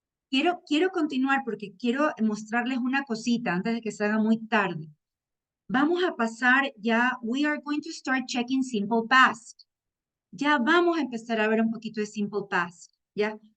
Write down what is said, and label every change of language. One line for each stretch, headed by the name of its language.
Spanish: Quiero continuar porque quiero mostrarles una cosita antes de que se haga muy tarde. Vamos a pasar ya,
English: we are going to start checking simple past.
Spanish: Ya vamos a empezar a ver un poquito de simple past, ¿ya?